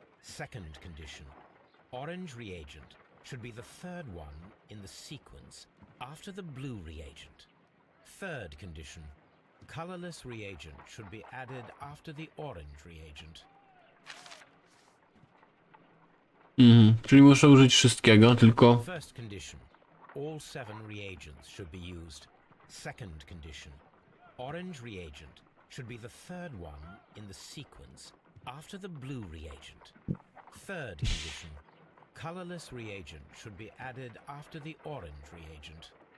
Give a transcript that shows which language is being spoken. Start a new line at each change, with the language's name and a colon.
English: Second condition, orange reagent should be the third one in the sequence after the blue reagent. Third condition, colorless reagent should be added after the orange reagent.
Polish: Czyli muszę użyć wszystkiego, tylko...
English: First condition, all 7 reagents should be used. Second condition, orange reagent should be the third one in the sequence after the blue reagent. Third condition, colorless reagent should be added after the orange reagent.